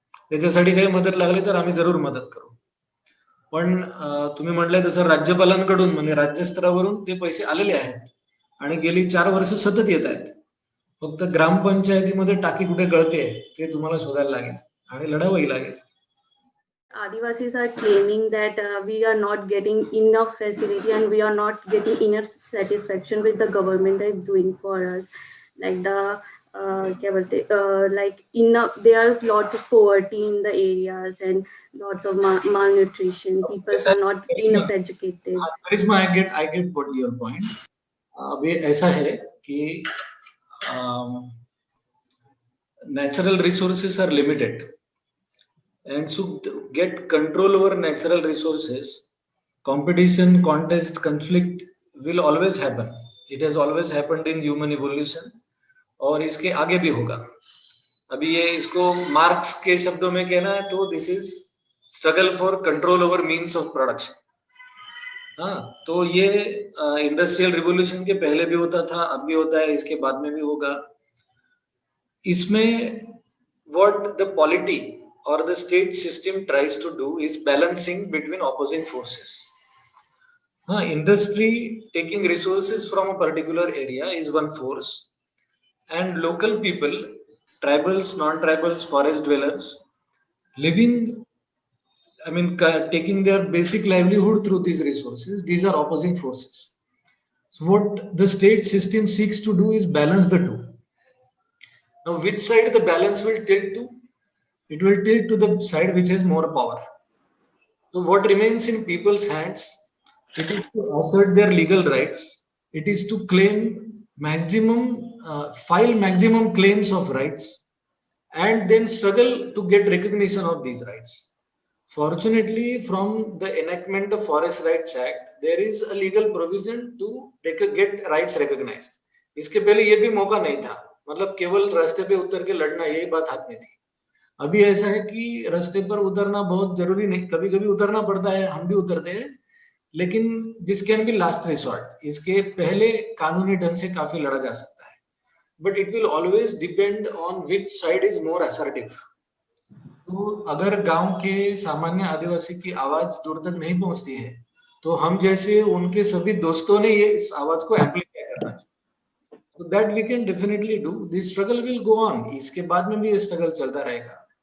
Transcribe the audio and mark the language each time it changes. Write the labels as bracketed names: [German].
[Marathi] त्याच्यासाठी काही मदत लागली तर आम्ही जरूर मदत करू. पण तुम्ही म्हटलंय तसं राज्यपालांकडून म्हणजे राज्यस्तरावरून ते पैसे आलेले आहेत आणि गेली 4 वर्ष सतत येत आहेत. फक्त ग्रामपंचायतीमध्ये टाकी कुठे गळते ते तुम्हाला शोधायला लागेल आणि लढावंही लागेल. [English] Adivasis are claiming that we are not getting enough facility and we are not getting enough satisfaction with the government is doing for us. Like there's lots of poverty in the areas and lots of malnutrition. People are not enough educated. Karisma, I get what your point. [Hindi] अभी ऐसा है कि [English] natural resources are limited. And to get control over natural resources, competition, contest, conflict will always happen. It has always happened in human evolution [Hindi] और इसके आगे भी होगा. अभी ये इसको मार्क्स के शब्दों में कहना है तो [English] This is struggle for control over means of production. [Hindi] हाँ, तो ये इंडस्ट्रियल रिवोल्यूशन के पहले भी होता था, अब भी होता है, इसके बाद में भी होगा. [English] इसमें what the polity or the state system tries to do is balancing between opposing forces. Industry taking resources from a particular area is one force, and local people, tribals, non-tribals, forest dwellers, living, taking their basic livelihood through these resources, these are opposing forces. So what the state system seeks to do is balance the two. Now, which side the balance will tilt to? It will tilt to the side which has more power. So what remains in people's hands? It is to assert their legal rights. It is to claim file maximum claims of rights and then struggle to get recognition of these rights. Fortunately, from the enactment of Forest Rights Act, there is a legal provision to get rights recognized. [Hindi] इसके पहले ये भी मौका नहीं था, मतलब केवल रास्ते पे उतर के लड़ना, यही बात हाथ में थी. अभी ऐसा है कि रास्ते पर उतरना बहुत जरूरी नहीं, कभी कभी उतरना पड़ता है, हम भी उतरते हैं, लेकिन [English] This can be last resort. [Hindi] इसके पहले कानूनी ढंग से काफी लड़ा जा सकता है, [English] But it will always depend on which side is more assertive. [Hindi] तो अगर गांव के सामान्य आदिवासी की आवाज दूर तक नहीं पहुंचती है तो हम जैसे उनके सभी दोस्तों ने ये इस आवाज को एम्पलीफाई करना चाहिए. [English] So that we can definitely do. This struggle will go on. [Hindi] इसके बाद में भी ये struggle चलता रहेगा.